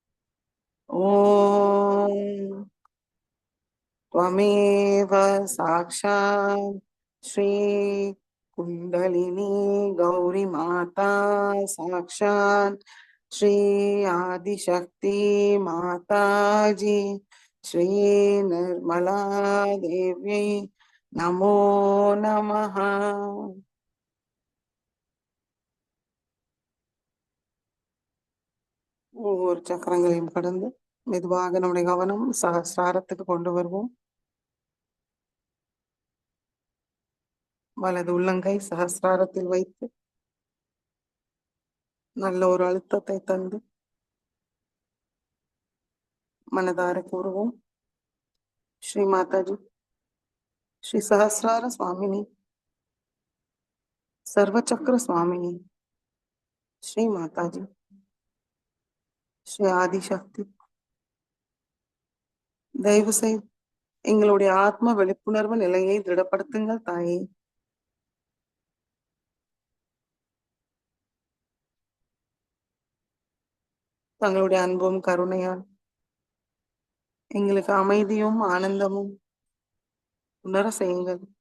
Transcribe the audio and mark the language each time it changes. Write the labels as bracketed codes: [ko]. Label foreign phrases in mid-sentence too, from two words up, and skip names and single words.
[sa] ஓம் त्वमेव साक्षात् श्री कुंडलिनी गौरी माता साक्षात् श्री आदिशक्ति माता जी श्री निर्मला देवी नमो नमः [ta] ஒவ்வொரு சக்கரங்களையும் கடந்து மெதுவாக நம்முடைய கவனம் சகஸ்ராரத்துக்கு கொண்டு வருவோம் வலது உள்ளங்கை சகஸ்ராரத்தில் வைத்து நல்ல ஒரு அழுத்தத்தை தந்து மனதார கூறுவோம் ஸ்ரீ மாதாஜி [sa] श्री सहस्रार स्वामिनी सर्वचक्र स्वामिनी श्री माताजी श्री आदिशक्ति [ta] தயவு செய்து எங்களுடைய ஆத்ம விழிப்புணர்வு நிலையை திடப்படுத்துங்கள் தாயே தங்களுடைய அன்பும் கருணையால் எங்களுக்கு அமைதியும் ஆனந்தமும் உணர செய்யுங்கள்